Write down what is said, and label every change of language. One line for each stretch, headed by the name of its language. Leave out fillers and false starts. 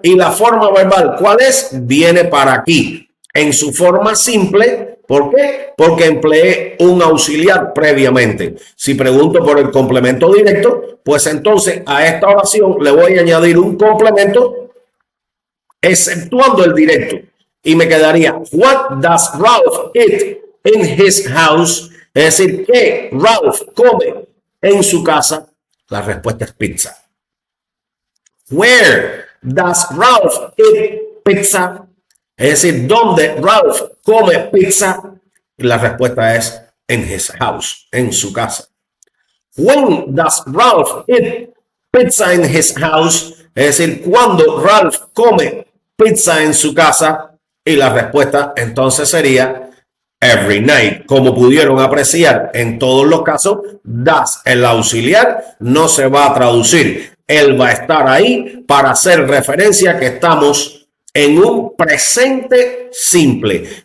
Spanish: Y la forma verbal, ¿cuál es? Viene para aquí, en su forma simple. ¿Por qué? Porque empleé un auxiliar previamente. Si pregunto por el complemento directo, pues entonces a esta oración le voy a añadir un complemento exceptuando el directo. Y me quedaría,
English: what does Ralph eat in his house?
Spanish: Es decir, ¿qué Ralph come en su casa? La respuesta es pizza.
English: Where does Ralph eat pizza?
Spanish: Es decir, ¿dónde Ralph come pizza? La respuesta es
English: in his house,
Spanish: en su casa.
English: When does Ralph eat pizza in his house?
Spanish: Es decir, ¿cuándo Ralph come pizza en su casa? Y la respuesta entonces sería
English: every night.
Spanish: Como pudieron apreciar en todos los casos, does, el auxiliar, no se va a traducir. Él va a estar ahí para hacer referencia que estamos en un presente simple.